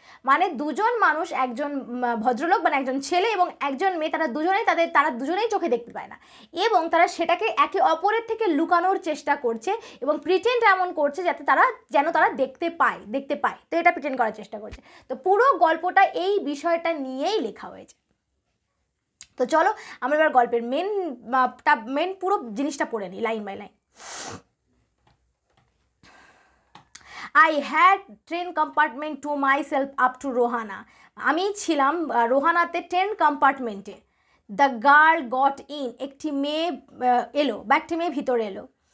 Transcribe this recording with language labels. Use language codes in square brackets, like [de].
[bn] মানে দুজন মানুষ, একজন ভদ্রলোক মানে একজন ছেলে এবং একজন মেয়ে, তারা দুজনেই চোখে দেখতে পায় না, এবং তারা সেটাকে একে অপরের থেকে লুকানোর চেষ্টা করছে এবং প্রিটেন্ড এমন করছে যাতে তারা দেখতে পায়। তো এটা প্রিটেন্ড করার চেষ্টা করছে। তো পুরো গল্পটা এই বিষয়টা নিয়েই লেখা হয়েছে। তো চলো আমরা এবার গল্পের মেন পুরো জিনিসটা পড়ে নিই line by line. [en] I had train compartment to myself up to Rohana. [bn] আমি ছিলাম রোহানাতে train কম্পার্টমেন্টে। [en] the girl got in, [bn] একটি মেয়ে এলো বা একটি মেয়ে ভিতরে এলো।